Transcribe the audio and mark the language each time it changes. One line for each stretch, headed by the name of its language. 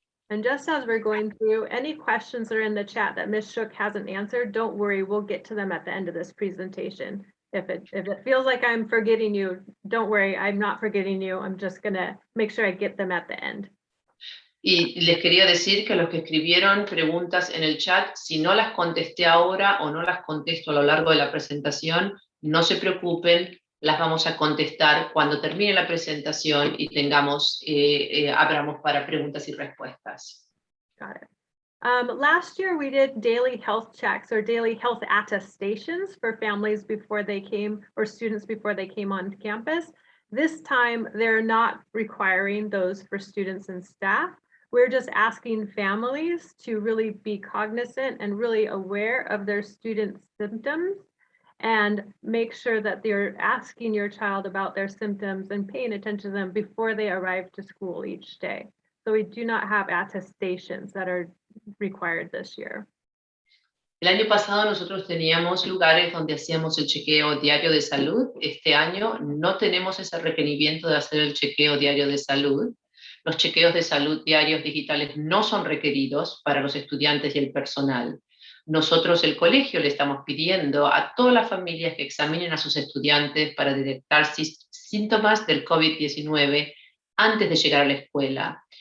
English: And just as we're going through, any questions that are in the chat that Ms. Shook hasn't answered, don't worry, we'll get to them at the end of this presentation. If it feels like I'm forgetting you, don't worry, I'm not forgetting you. I'm just gonna make sure I get them at the end.
Spanish: Y les quería decir que los que escribieron preguntas en el chat, si no las contesté ahora o no las contesto a lo largo de la presentación, no se preocupen, las vamos a contestar cuando termine la presentación y abramos para preguntas y respuestas.
English: Got it. Last year we did daily health checks or daily health attestations for families before they came, or students before they came on campus. This time they're not requiring those for students and staff. we're just asking families to really be cognizant and really aware of their students' symptoms and make sure that they're asking your child about their symptoms and paying attention to them before they arrive to school each day. So we do not have attestations that are required this year.
Spanish: El año pasado nosotros teníamos lugares donde hacíamos el chequeo diario de salud. Este año no tenemos ese requerimiento de hacer el chequeo diario de salud. Los chequeos de salud diarios digitales no son requeridos para los estudiantes y el personal. Nosotros, el colegio, le estamos pidiendo a todas las familias que examinen a sus estudiantes para detectar síntomas del COVID-19 antes de llegar a la escuela.